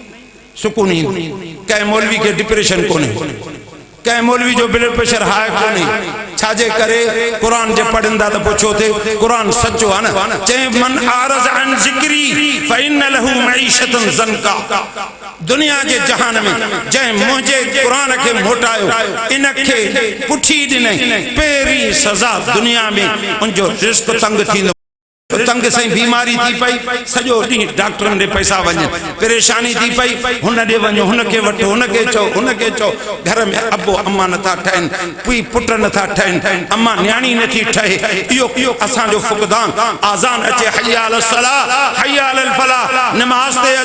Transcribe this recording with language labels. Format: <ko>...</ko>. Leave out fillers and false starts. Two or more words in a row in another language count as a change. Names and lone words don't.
<sd>सुकून ईंदो कंहिं मौलवी खे डिप्रेशन कोन्हे कंहिं मौलवी जो</sd> <en>blood pressure high</en> <sd>कोन्हे छाजे करे क़ुरान जे पढ़ंदा त पुछो थे क़ुरान सचो आहे न चए</sd> <ar>من أعرض عن ذكري فإن له معيشة ضنكا</ar> <sd>दुनिया जे जहान में जंहिं मुंहिंजे क़ुरान खे मोटायो इन खे पुठी ॾिनई पहिरीं सज़ा दुनिया में उनजो रिस्क तंग थींदो तंग से बीमारी थी पई सॼो ॾींहुं डॉक्टरनि ॾे पैसा वञनि परेशानी थी पई हुन ॾे वञो हुनखे वठो हुनखे चओ घर में अबो अम्मा नथा ठहनि पीउ पुट नथा ठहनि अम्मा न्याणी नथी ठहे इहो असांजो फुक़दान आज़ान अचे</sd> <ar>حي على الصلاة حي على الفلاح</ar> <sd>नमाज़</sd>